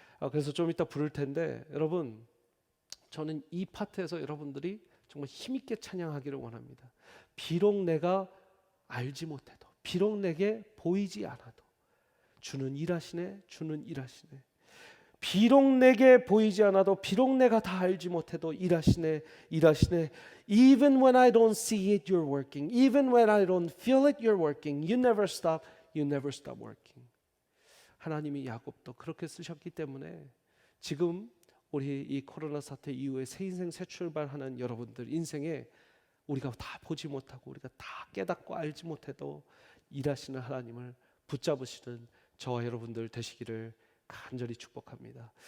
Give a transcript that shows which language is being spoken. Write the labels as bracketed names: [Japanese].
[Korean] 그래서 좀 이따 부를 텐데 여러분 저는 이 파트에서 여러분들이 정말 힘있게 찬양하기를 원합니다. 비록 내가 알지 못해도 비록 내게 보이지 않아도 주는 일하시네. 주는 일하시네. 비록 내게 보이지 않아도 비록 내가 다 알지 못해도 일하시네. 일하시네. [English] Even when I don't see it, you're working. Even when I don't feel it, you're working. You never stop. You never stop working. [Korean] 하나님이 야곱도 그렇게 쓰셨기 때문에 지금 우리 이 코로나 사태 이후에 새 인생 새 출발하는 여러분들 인생에 우리가 다 보지 못하고 우리가 다 깨닫고 알지 못해도 일하시는 하나님을 붙잡으시는 저와 여러분들 되시기를 간절히 축복합니다.